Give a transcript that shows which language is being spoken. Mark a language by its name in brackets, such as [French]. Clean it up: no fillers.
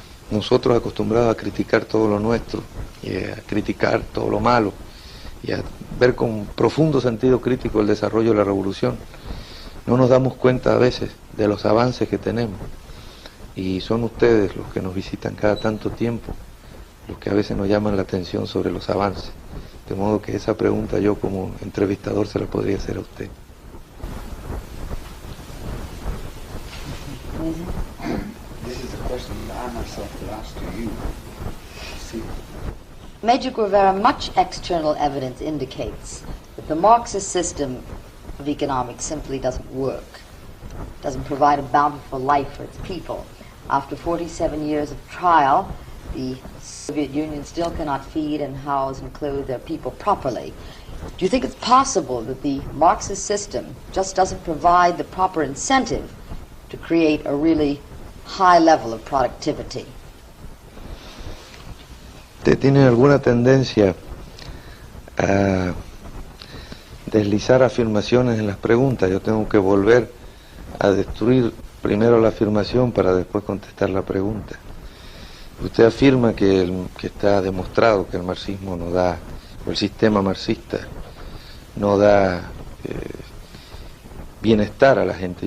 [Spanish] Nosotros acostumbrados a criticar todo lo nuestro y a criticar todo lo malo y a ver con profundo sentido crítico el desarrollo de la revolución, no nos damos cuenta a veces de los avances que tenemos, y son ustedes los que nos visitan cada tanto tiempo los que a veces nos llaman la atención sobre los avances, de modo que esa pregunta yo como entrevistador se la podría hacer a usted. [English] This is a question that I myself could ask to you. See. Major Guevara, much external evidence indicates that the Marxist system of economics simply doesn't work. It doesn't provide a bountiful life for its people. After 47 years of trial, the Soviet Union still cannot feed and house and clothe their people properly. Do you think it's possible that the Marxist system just doesn't provide the proper incentive to create a really high level of productivity? [Spanish] ¿Usted tiene alguna tendencia a deslizar afirmaciones en las preguntas? Yo tengo que volver a destruir primero la afirmación para después contestar la pregunta. Usted afirma que está demostrado que el marxismo no da, o el sistema marxista no da bienestar a la gente.